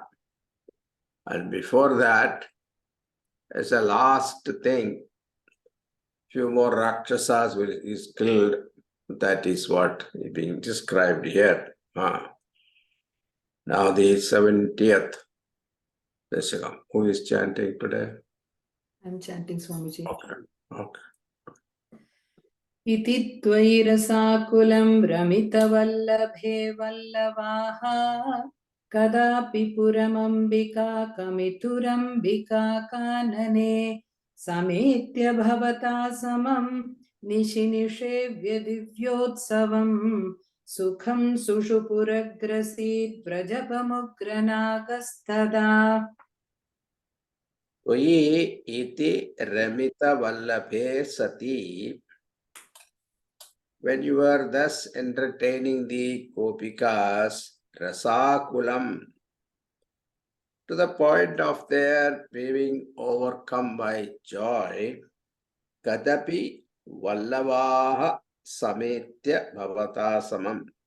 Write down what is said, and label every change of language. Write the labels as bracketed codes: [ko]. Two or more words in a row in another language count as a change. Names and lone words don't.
[en] And before that, as a last thing, few more Rakshasas is killed. That is what is being described here. Now the 70th dasakam. Who is chanting today? I'm chanting, Swamiji. Okay. [sa] Iti tvairasakulam ramitavallabhe vallavaha kadapi puramambika kamiturambika kanane sametya bhavata samam nishinishevya divyotsavam sukham sushupuragrasid vrajapamugranakastada. Oi iti ramita vallabhe sati [en] when you were thus entertaining the Gopikas, Rasakulam, to the point of their being overcome by joy, [sa] Kadapi Vallavaha Sametya Bhavata Samam.